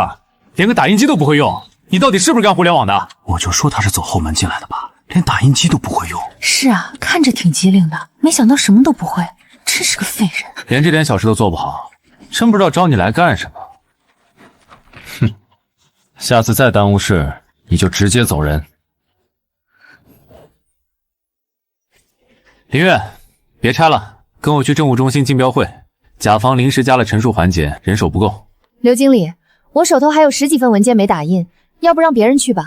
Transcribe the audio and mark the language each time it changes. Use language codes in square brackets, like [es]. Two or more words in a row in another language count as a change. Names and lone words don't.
[zh] 連個打印機都不會用，你到底是不是幹互聯網的？我就說他是走後門進來的吧，連打印機都不會用。是啊，看着挺機靈的，沒想到什麼都不會，真是個廢人。連這點小事都做不好，真不知道招你來幹什麼。哼，下次再耽誤事， 你就直接走人。林月，别拆了，跟我去政务中心竞标会。甲方临时加了陈述环节，人手不够。刘经理，我手头还有10几份文件没打印，要不让别人去吧？